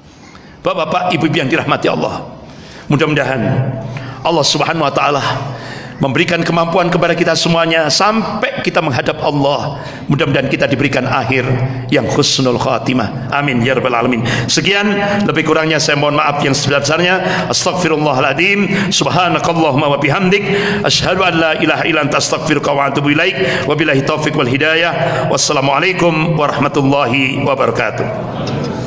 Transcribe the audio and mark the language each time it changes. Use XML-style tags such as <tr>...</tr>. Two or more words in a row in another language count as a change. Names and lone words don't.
<id>Bapak-bapak, ibu yang dirahmati Allah, mudah-mudahan Allah</id> <ar>سبحانه وتعالى</ar> <id>memberikan kemampuan kepada kita semuanya sampai kita menghadap Allah. Mudah-mudahan kita diberikan akhir yang</id> <ar>حسن الخاتمة. آمين يا رب العالمين.</ar> <id>Sekian, lebih kurangnya saya mohon maaf yang sebesar-besarnya.</id> <ar>أستغفر الله العظيم. سبحانك اللهم وبحمدك، أشهد أن لا إله إلا أنت أستغفرك وأتوب إليك. وبالله التوفيق والهداية. والسلام عليكم ورحمة الله وبركاته.</ar>